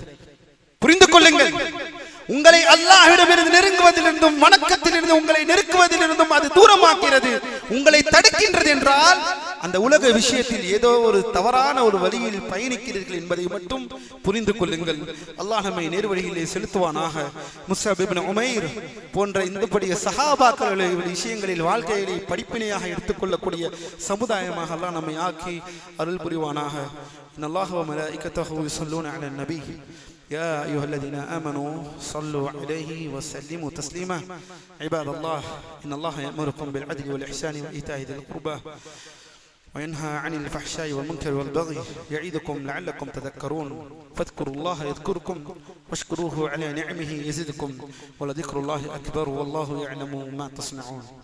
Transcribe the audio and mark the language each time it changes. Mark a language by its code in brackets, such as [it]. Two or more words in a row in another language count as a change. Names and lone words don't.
[ta] புரிந்து கொள்ளுங்கள், உங்களை அல்லாஹ்விடமிருந்து நெருங்குவதிலிருந்தும் வணக்கத்திலிருந்து உங்களை நெருக்குவதிலிருந்தும் அது தூரமாக்கிறது, உங்களை தடுக்கின்றது என்றால் அந்த உலக விஷயத்தில் ஏதோ ஒரு தவறான ஒரு வழியில் பயணிக்கிறீர்கள் என்பதை மட்டும் புரிந்து கொள்ளுங்கள். அல்லாஹ் நம்மை நேர்வழியிலே செலுத்துவானாக. முஸ்அப் இப்னு உமைர் போன்ற இந்தபடிய சஹாபாக்களுடைய விஷயங்களில் வாழ்க்கையிலே படிப்பினையாக எடுத்துக்கொள்ளக்கூடிய சமுதாயமாக அல்லாஹ் நம்மை ஆக்கி அருள் புரிவானாக. [ar] إن الله و ملائكته يصلون على النبي يا أيها الذين آمنوا صلوا عليه وسلموا تسليما عباد الله إن الله يأمركم بالعدل والإحسان وإيتاء ذي القربى وينهى عن الفحشاء والمنكر والبغي يعظكم لعلكم تذكرون فاذكروا الله يذكركم واشكروه على نعمه يزدكم ولذكر الله أكبر والله يعلم ما تصنعون.